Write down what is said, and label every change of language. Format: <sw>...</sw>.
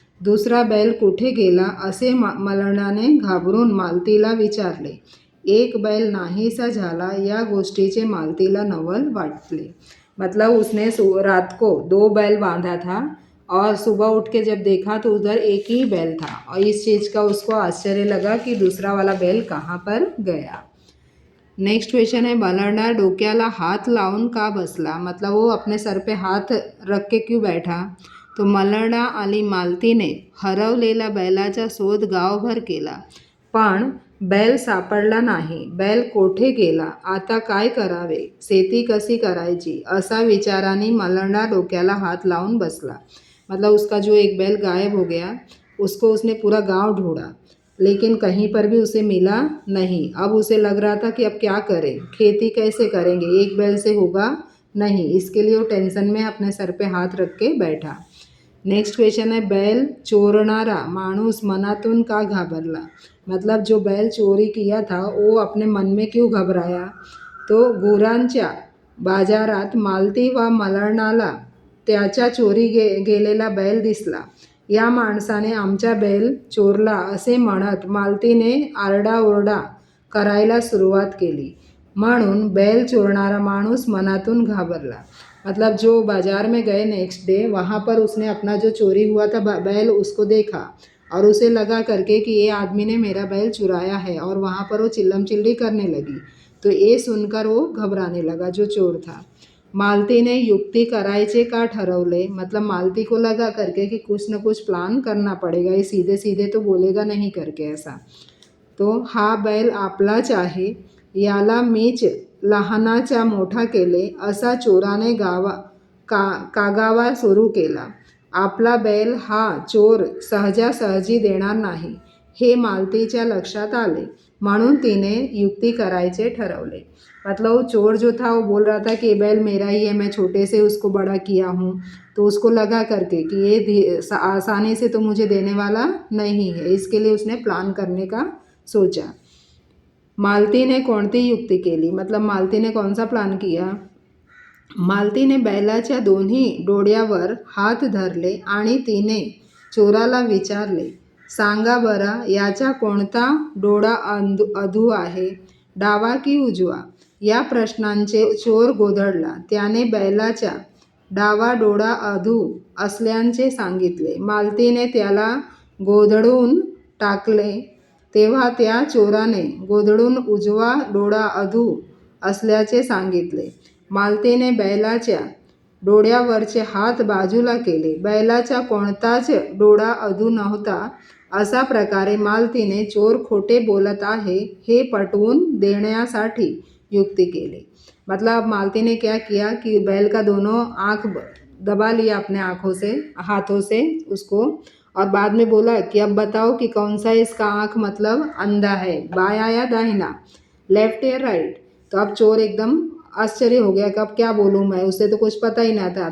<mr>दुसरा बैल कुठे गेला असे मलरणाने घाबरून मालतीला विचारले। एक बैल नाहीसा झाला या गोष्टीचे मालतीला नवल वाटले।</mr> <hi>मतलब उसने रात को 2 बैल बांधा था और सुबह उठ के जब देखा तो उधर एक ही बैल था, और इस चीज़ का उसको आश्चर्य लगा कि दूसरा वाला बैल कहाँ पर गया। नेक्स्ट क्वेश्चन है,</hi> <mr>मलरना डोक्याला हाथ लावून का बसला।</mr> <hi>मतलब वो अपने सर पे हाथ रख के क्यों बैठा।</hi> <mr>तो मलरना आणि मालतीने हरवलेला बैलाचा शोध गावभर केला, पण बैल सापडला नाही। बैल कोठे गेला, आता काय करावे, शेती कशी करायची, असा विचाराने मलरना डोक्याला हाथ लावून बसला।</mr> <hi>मतलब उसका जो एक बैल गायब हो गया, उसको उसने पूरा गांव ढूंढा, लेकिन कहीं पर भी उसे मिला नहीं। अब उसे लग रहा था कि अब क्या करें, खेती कैसे करेंगे, एक बैल से होगा नहीं। इसके लिए वो टेंशन में अपने सर पे हाथ रख के बैठा। नेक्स्ट क्वेश्चन है,</hi> <mr>बैल चोरणारा माणूस मनातून का घाबरला।</mr> <hi>मतलब जो बैल चोरी किया था वो अपने मन में क्यों घबराया।</hi> <mr>तो गुरांच्या बाजारात मालती व मलरणाला त्याचा चोरी गेलेला बैल दिसला। या माणसाने आमचा बैल चोरला असे म्हणत मालतीने आरडाओरडा करायला सुरुवात केली, म्हणून बैल चोरणारा माणूस मनातून घाबरला।</mr> <hi>मतलब जो बाज़ार में गए नेक्स्ट डे, वहाँ पर उसने अपना जो चोरी हुआ था बैल उसको देखा, और उसे लगा करके कि ये आदमी ने मेरा बैल चुराया है, और वहाँ पर वो चिल्लम चिल्ली करने लगी। तो ये सुनकर वो घबराने लगा जो चोर था।</hi> <mr>मालतीने युक्ति करायचे का ठरवले।</mr> <hi>मतलब मालती को लगा करके कि कुछ न कुछ प्लान करना पड़ेगा, ये सीधे सीधे तो बोलेगा नहीं करके ऐसा।</hi> <mr>तो हा बैल आपलाच आहे, याला मीच लहानाचा मोठा केले, असा चोराने कागावा सुरू केला। आपला बैल हा चोर सहजासहजी देणार नाही हे मालतीच्या लक्षात आले, म्हणून तिने युक्ति करायचे ठरवले।</mr> <hi>मतलब वो चोर जो था वो बोल रहा था कि बैल मेरा ही है, मैं छोटे से उसको बड़ा किया हूँ। तो उसको लगा करके कि ये आसानी से तो मुझे देने वाला नहीं है, इसके लिए उसने प्लान करने का सोचा।</hi> <mr>मालती ने कोणती युक्ति केली।</mr> <hi>मतलब मालती ने कौन सा प्लान किया।</hi> <mr>मालतीने बैलाच्या दोन्ही डोळ्यावर हात धरले आणि तिने चोराला विचारले, सांगा बरा, याचा कोणता डोळा अधू आहे, डावा की उजवा। या प्रश्नांचे चोर गोंधळला। त्याने बैलाचा डावा डोळा अधू असल्याचे सांगितले। मालतीने त्याला गोंधळून टाकले, तेव्हा त्या चोराने गोंधळून उजवा डोळा अधू असल्याचे सांगितले। मालतीने बैलाच्या डोळ्यावरचे हात बाजूला केले। बैलाचा कोणताच डोळा अधू नव्हता। अशा प्रकारे मालतीने चोर खोटे बोलत आहे हे पटवून देण्यासाठी युक्ति केली।</mr> <hi>मतलब मालती ने क्या किया कि बैल का दोनों आँख दबा लिया अपने हाथों से उसको, और बाद में बोला कि अब बताओ कि कौन सा इसका आँख मतलब अंधा है, बायां या दाहिना, लेफ्ट या राइट। तो अब चोर एकदम आश्चर्य हो गया कि अब क्या बोलूँ मैं, उसे तो कुछ पता ही ना था।</hi>